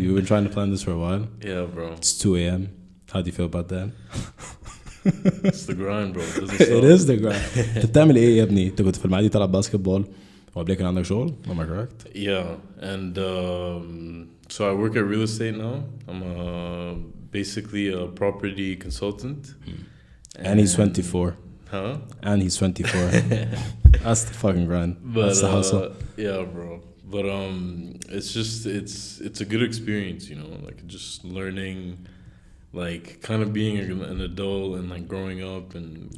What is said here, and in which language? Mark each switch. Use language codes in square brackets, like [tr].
[en] You've been trying to plan this for a while. Yeah, bro. It's 2 a.m. How do you feel about that? It's the grind, bro. It is the grind. [ar] انت بتعمل ايه يا ابني؟ انت كنت في المعادي تلعب باسكتبول وقبل كان عندك شغل؟ [en] Am I correct? Yeah, and so I work at real estate now. I'm basically a property consultant. And he's 24. Huh? And he's 24. That's the fucking grind. But, that's the hustle. Yeah, bro. But it's just it's a good experience, you know, like just learning, like kind of being an adult and like growing up and.